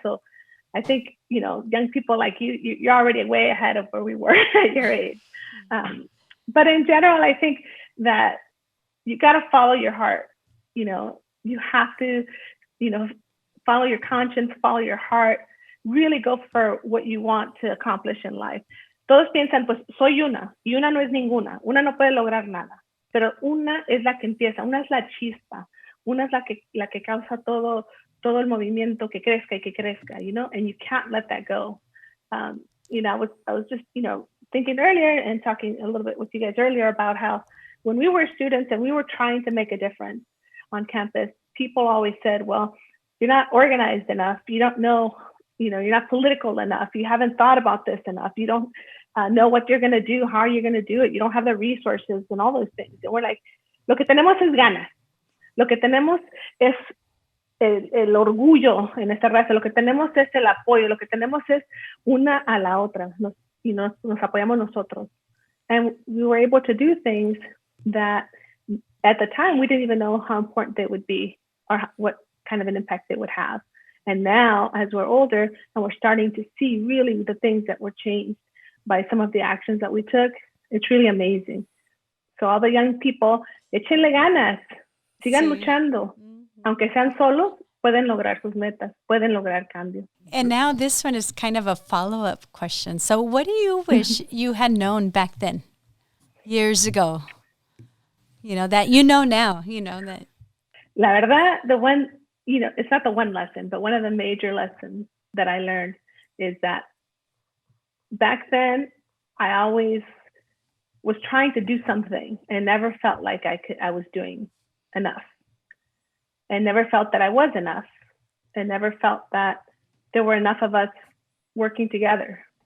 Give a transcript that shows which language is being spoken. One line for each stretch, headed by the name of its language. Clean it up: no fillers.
English: So I think, young people like you're already way ahead of where we were at your age. But in general, I think that you got to follow your heart. You have to, follow your conscience, follow your heart, really go for what you want to accomplish in life.
Spanish: Todos piensan, pues soy una, y una no es ninguna. Una no puede lograr nada, pero una es la que empieza, una es la chispa, una es la que causa todo el movimiento que crezca y que crezca,
English: and you can't let that go. I was just, thinking earlier and talking a little bit with you guys earlier about how when we were students and we were trying to make a difference on campus, people always said, well, you're not organized enough. You don't know, you're not political enough. You haven't thought about this enough. You don't know what you're going to do, how you're going to do it. You don't have the resources and all those things. And we're like,
Spanish: lo que tenemos es ganas. Lo que tenemos es el orgullo en esta raza. Lo que tenemos es el apoyo. Lo que tenemos es una a la otra. Nos apoyamos nosotros.
English: And we were able to do things that at the time we didn't even know how important they would be or what kind of an impact they would have. And now, as we're older and we're starting to see really the things that were changed by some of the actions that we took, it's really amazing. So all the young people,
Spanish: échenle ganas, sigan luchando. Aunque sean solos, pueden lograr sus metas, pueden lograr cambios.
English: And now this one is kind of a follow-up question. So what do you wish you had known back then, years ago? That now, that.
Spanish: La verdad,
English: the one, it's not the one lesson, but one of the major lessons that I learned is that back then, I always was trying to do something and never felt like I was doing enough, and never felt that I was enough, and never felt that there were enough of us working together.